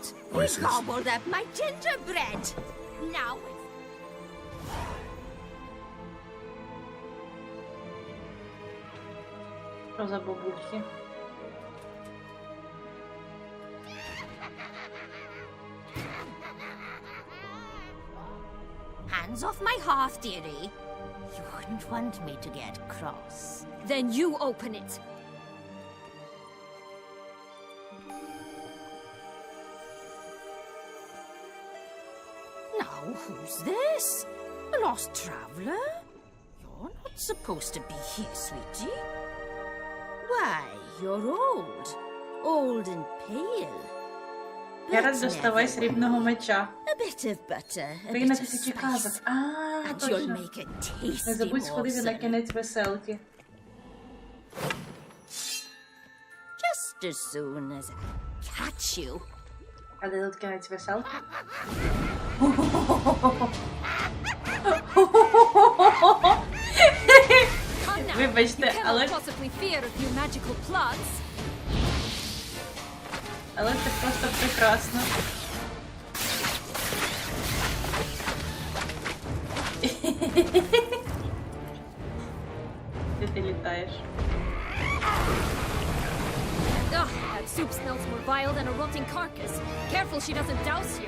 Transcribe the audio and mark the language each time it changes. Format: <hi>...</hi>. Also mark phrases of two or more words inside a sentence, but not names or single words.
<en>Voices. He gobbled up my gingerbread! Now it's...</en> <uk>Що за бабульки?</uk> <en>Hands off my hearth, dearie. You wouldn't want me to get cross. Then you open it! Who's this? A lost traveler? You're not supposed to be here, sweetie. Why, you're old. Old and pale.</en> <uk>Геральт, доставай срібного меча.</uk> <en>A bit of butter, a</en> <uk>Країна</uk> <en>bit of</en> <uk>тисячі</uk> <en>spice,</en> <uk>казок. А,</uk> <en>and you'll</en> <uk>точно.</uk> <en>make a</en> <uk>Не</uk> <en>tasty</en> <uk>забудь сходити на</uk> <en>morsel.</en> <uk>кінець веселки.</uk> <en>Just as soon as I catch you.</en> <uk>А де тут кінець веселки?</uk> <en>Come now.</en> <uk>Вибачте,</uk> <en>You</en> <uk>але,</uk> <en>cannot possibly fear a few magical plants.</en> <uk>але це просто прекрасно. Де ти літаєш?</uk> <en>Ugh, that soup smells more vile than a rotting carcass. Careful she doesn't douse you.</en>